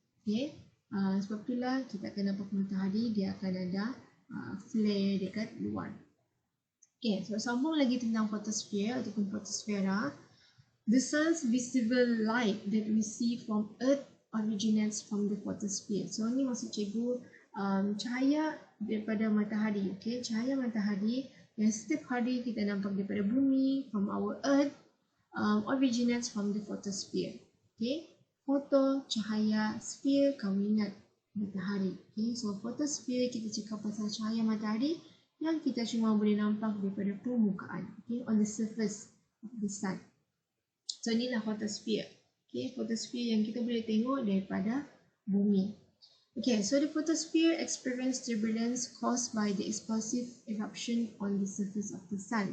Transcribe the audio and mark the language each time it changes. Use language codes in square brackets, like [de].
[ms] Okay, sebab itulah kita akan nampak matahari dia akan ada flare dekat luar. Okay, so sambung lagi tentang photosphere ataupun photosfera. [en] The sun's visible light that we see from Earth originates from the photosphere. [ms] So ni maksud cikgu cahaya daripada matahari. Okay, cahaya matahari yang setiap hari kita nampak daripada bumi, [en] from our Earth, originates from the photosphere. [ms] Okay, photo, cahaya, sphere, kamu ingat matahari. Okay, so photosphere kita cakap pasal cahaya matahari yang kita cuma boleh nampak daripada permukaan, okay, [en] on the surface of the sun. [ms] So inilah photosphere. Okay, photosphere yang kita boleh tengok daripada bumi. [en] Okay, so the photosphere experience turbulence caused by the explosive eruption on the surface of the sun.